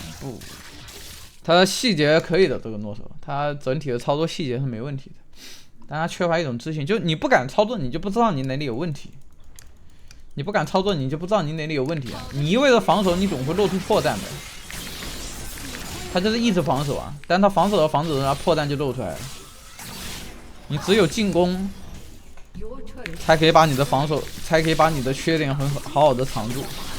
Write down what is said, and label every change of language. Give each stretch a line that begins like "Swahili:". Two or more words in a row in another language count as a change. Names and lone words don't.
Chinese: 不，他細節可以的，這個諾索，他整體的操作細節是沒問題的。但他缺乏一種自信，就你不敢操作，你就不知道你哪裡有問題。你不敢操作，你就不知道你哪裡有問題啊！你一味的防守，你總會露出破绽的。他就是一直防守啊，但他防守着防守着，他破綻就露出來了。你只有進攻，才可以把你的防守，才可以把你的缺點好好的藏住。